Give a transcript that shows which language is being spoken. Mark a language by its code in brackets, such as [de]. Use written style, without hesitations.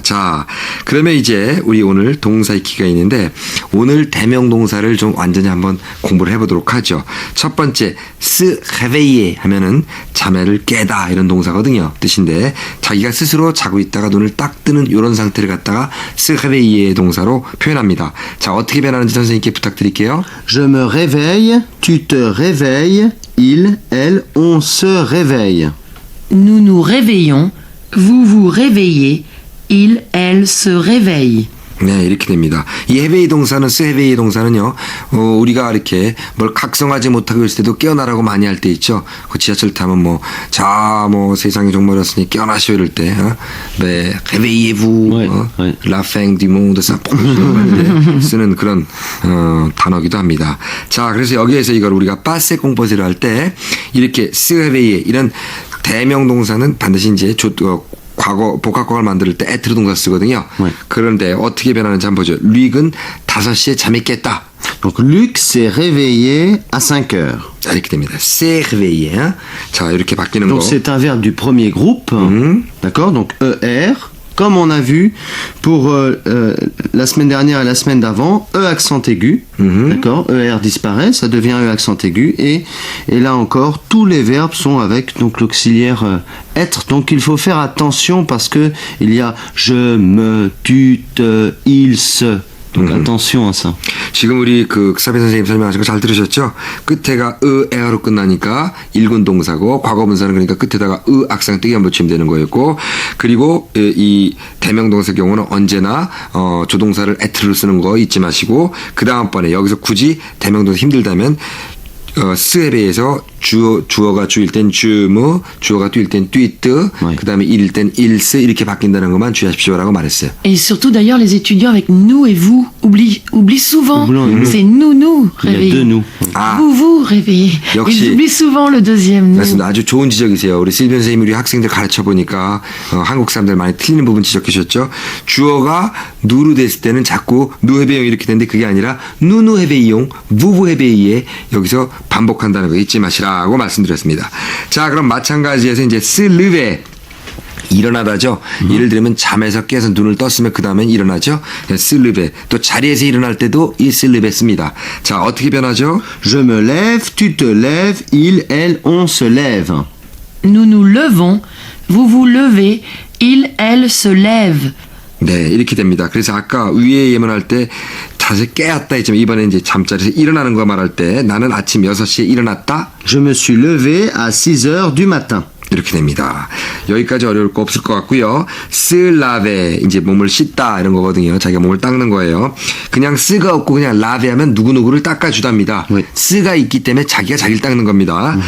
[ko] 자, 그러면 이제 우리 오늘 동사 익히기가 있는데 오늘 대명동사를 좀 완전히 한번 공부를 해보도록 하죠. 첫 번째 se réveiller 하면은 자매를 깨다 이런 동사거든요. 뜻인데 자기가 스스로 자고 있다가 눈을 딱 뜨는 이런 상태를 갖다가 se réveiller 동사로 표현합니다. 자, 어떻게 변하는지 선생님께 부탁드릴게요. [fr] Je me réveille, tu te réveilles, il, elle, on se réveille. Nous nous réveillons, vous vous réveillez, il, elle se réveille. [ko] 네, 이렇게 됩니다. 이 해외의 동사는 해외의 동사는요. 우리가 이렇게 뭘 각성하지 못하고 있을 때도 깨어나라고 많이 할 때 있죠. 그 지하철 타면 뭐 세상이 정말 어렸으니 깨어나시오 이럴 때 네, réveillez-vous, 네, 네. [fr] la fin du monde, ça [ko] 쓰는 그런 단어기도 합니다. 자, 그래서 여기에서 이걸 우리가 passe compose를 할 때 이렇게 se réveiller 이런 대명 동사는 반드시 이제 과거 복합과를 만들 때 être 동사 쓰거든요. 네. 그런데 어떻게 변하는지 한번 보죠. 룩은 5시에 잠이 깼다. [fr] Donc Luc s'est réveillé à 5 heures. [ko] 자, 이렇게 됩니다. s'est réveillé. 자, 이렇게 바뀌는 거. [fr] Donc c'est un verbe du premier groupe. D'accord. Donc ER. Comme on a vu pour la semaine dernière et la semaine d'avant, E accent aigu, d'accord, ER disparaît, ça devient E accent aigu, et là encore, tous les verbes sont avec donc l'auxiliaire être. Donc il faut faire attention parce que il y a je, me, tu, te, il, se. Donc attention à ça. [ko] 지금 우리 그 사비 선생님 설명하신 거 잘 들으셨죠? 끝에가 에어로 끝나니까 일군 동사고 과거분사는 그러니까 끝에다가 악상 떼기만 붙이면 되는 거였고 그리고 이 대명 동사의 경우는 언제나 조동사를 at를 쓰는 거 잊지 마시고 그 다음번에 여기서 굳이 대명 동사 힘들다면 스에 비해서 주어가 주일 땐 주무, 주어가 뛸 땐 뛰뜨, 네. 그 다음에 일일 땐 일스 이렇게 바뀐다는 것만 주의하십시오라고 말했어요. [fr] Et surtout d'ailleurs les étudiants avec nous et vous oublient souvent. C'est nous Il y a réveillés. deux nous. [ko] 아, [fr] Vous réveillés. [ko] 역시. [fr] Ils oublient souvent le deuxième nous. [ko] 맞습니다. 아주 좋은 지적이세요. 우리 실비언 선생님이 우리 학생들 가르쳐 보니까 한국 사람들 많이 틀리는 부분 지적해 주셨죠. 주어가 누로 됐을 때는 자꾸 누헤베용 이렇게 되는데 그게 아니라 누누헤베이용, 무부헤베이에 여기서 반복한다는 거 잊지 마시라고 말씀드렸습니다. 자, 그럼 마찬가지에서 이제 스르베 일어나다죠. 예를 들면 잠에서 깨서 눈을 떴으면 그 다음엔 일어나죠. 슬르베. 또 자리에서 일어날 때도 이 슬르베 씁니다. 자, 어떻게 변하죠? [fr] Je me lève, tu te lèves, il, elle, on se lève. Nous nous levons, vous vous levez, il, elle se lève. [ko] 네, 이렇게 됩니다. 그래서 아까 위에 예문할 때 자세 깨었다 했지만 이번에 이제 잠자리에서 일어나는 거 말할 때 나는 아침 6시에 일어났다. [fr] Je me suis levé à 6 heures du matin. [ko] 이렇게 됩니다. 여기까지 어려울 거 없을 것 같고요. 슬라베 이제 몸을 씻다 이런 거거든요. 자기가 몸을 닦는 거예요. 그냥 쓰가 없고 그냥 라베 하면 누구누구를 닦아주답니다. 네. 쓰가 있기 때문에 자기가 자기를 닦는 겁니다.